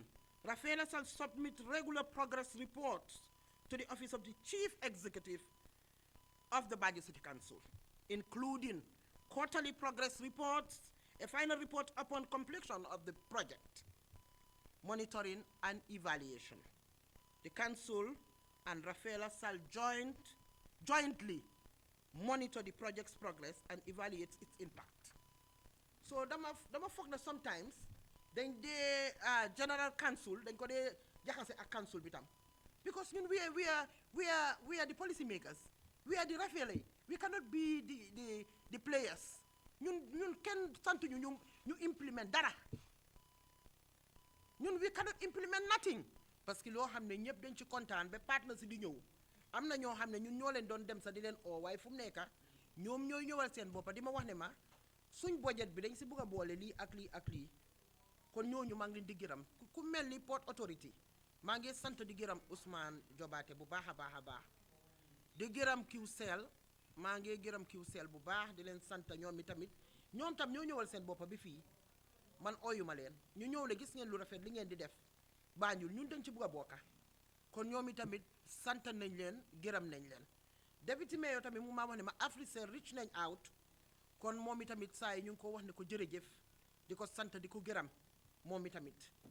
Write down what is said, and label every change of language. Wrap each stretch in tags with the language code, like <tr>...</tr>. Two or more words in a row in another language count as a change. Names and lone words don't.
<en>Rafela shall submit regular progress reports to the Office of the Chief Executive of the Banjul City Council, including quarterly progress reports, a final report upon completion of the project, monitoring and evaluation. The council and Rafela shall jointly monitor the project's progress and evaluate its impact.</en> <wo>So dama foog na sometimes dañ dee</wo> <en>general council</en> <wo>dañ ko dee jaxase ak council bi tam because ñun</wo> <en>we are the policy makers, we are the</en> <wo>Rafela yi,</wo> <en>we cannot be the players.</en> <wo>ñun kenn sant ñu implement dara ñun</wo> <en>we cannot implement nothing</en> <fr>parce que</fr> <wo>loo xam ne ñëpp dañ ci kontaan ba partners di ñëw am na ñoo xam ne ñun ñoo leen doon dem sa di leen oo waaye fu mu nekk ñoom ñooy ñëwal seen boppa di ma wax ne ma suñ budget bi dañ si bëgg a boole lii ak lii ak lii kon ñooñu maa ngi leen di gërëm ku mel ni Port Authority maa ngi sant di gërëm Ousmane Jobaate bu baax a baax di gërëm QCell maa ngi gërëm QCell bu baax di leen sant ñoom tamit ñoom tam ñoo ñëwal seen boppa bi fii man oyuma leen ñu ñëw le gis ngeen lu rafet li ngeen di def Banjul ñun dañ ci bëgg a bokka kon ñoom tamit sant nañ leen gërëm nañ leen Deputy Mayor tamit mu maa wax ne ma Africell reach nañ out kon moom itamit saa yi ñu ngi ko wax ne ko jërëjëf di ko sant di ko gërëm moom itamit</wo>